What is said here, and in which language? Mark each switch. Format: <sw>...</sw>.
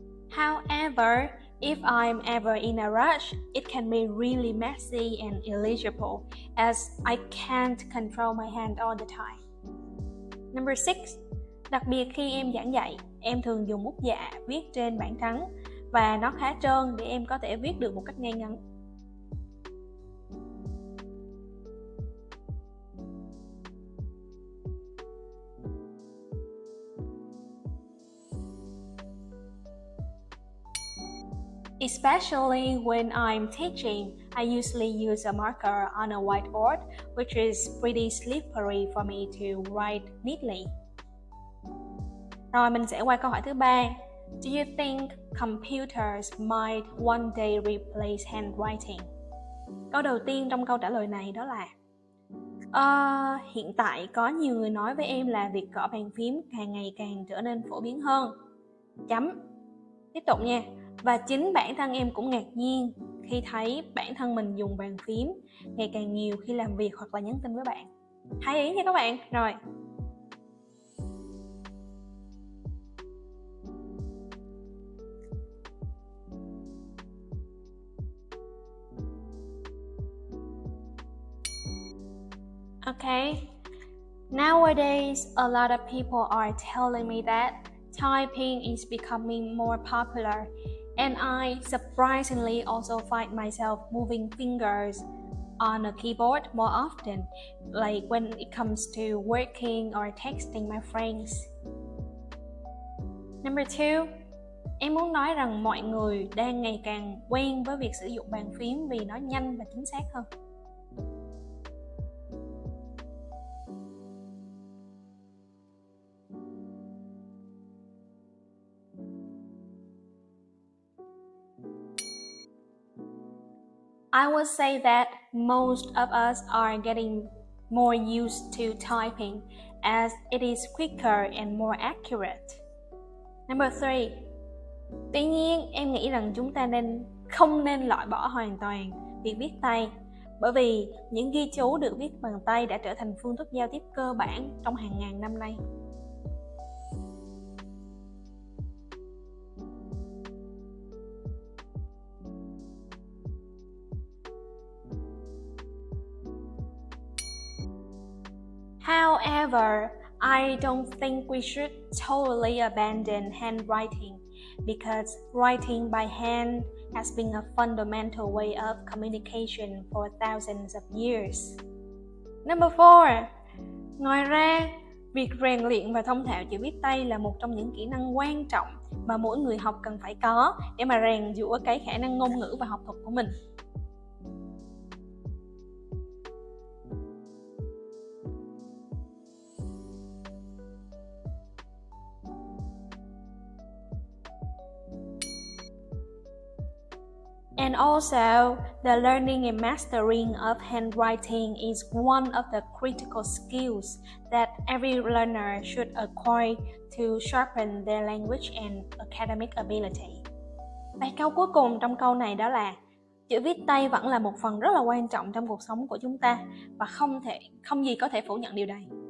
<en>However, if I'm ever in a rush, it can be really messy and illegible as I can't control my hand all the time. Number 6.</en> <vi>Đặc biệt khi em giảng dạy, em thường dùng bút dạ viết trên bảng trắng và nó khá trơn để em có thể viết được một cách ngay ngắn.</vi> <en>Especially when I'm teaching, I usually use a marker on a whiteboard, which is pretty slippery for me to write neatly.</en> <vi>Rồi mình sẽ qua câu hỏi thứ 3.</vi> <en>Do you think computers might one day replace handwriting?</en> <vi>Câu đầu tiên trong câu trả lời này đó là hiện tại có nhiều người nói với em là việc gõ bàn phím càng ngày càng trở nên phổ biến hơn. Chấm. Tiếp tục nha. Và chính bản thân em cũng ngạc nhiên khi thấy bản thân mình dùng bàn phím ngày càng nhiều khi làm việc hoặc là nhắn tin với bạn. Hay ý nha các bạn. Rồi.</vi> <en>Okay. Nowadays, a lot of people are telling me that typing is becoming more popular And I surprisingly also find myself moving fingers on a keyboard more often, like when it comes to working or texting my friends. Number 2,</en> <vi>em muốn nói rằng mọi người đang ngày càng quen với việc sử dụng bàn phím vì nó nhanh và chính xác hơn.</vi> <en>I would say that most of us are getting more used to typing as it is quicker and more accurate. Number 3,</en> <vi>tuy nhiên em nghĩ rằng chúng ta không nên loại bỏ hoàn toàn việc viết tay, bởi vì những ghi chú được viết bằng tay đã trở thành phương thức giao tiếp cơ bản trong hàng ngàn năm nay.</vi> <en>However, I don't think we should totally abandon handwriting because writing by hand has been a fundamental way of communication for thousands of years. Number 4,</en> <vi>ngoài ra, việc rèn luyện và thông thạo chữ viết tay là một trong những kỹ năng quan trọng mà mỗi người học cần phải có để mà rèn giũa cái khả năng ngôn ngữ và học thuật của mình.</vi> <en>And also, the learning and mastering of handwriting is one of the critical skills that every learner should acquire to sharpen their language and academic ability.</en> <vi>Bài câu cuối cùng trong câu này đó là chữ viết tay vẫn là một phần rất là quan trọng trong cuộc sống của chúng ta và không gì có thể phủ nhận điều này.</vi>